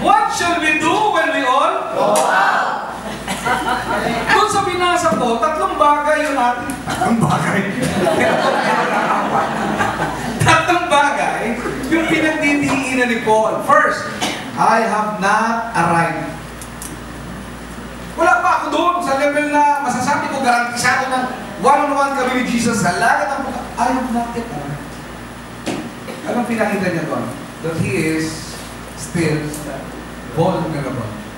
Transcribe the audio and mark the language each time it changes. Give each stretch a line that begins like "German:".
English: What should we do when we all go out?
Filipino: Doon sa binasa ko, tatlong bagay yung ating... Tatlong bagay? Tatlong bagay yung pinagdidiinan ni Paul.
English: First, I have not arrived.
Filipino: Wala pa ako doon sa level na masasabi ko, garantisado ng one-on-one kami ni Jesus sa langit ang buka.
English: I have not yet arrived.
Filipino: Anong pinakita niya doon?
English: That he is still vulnerable.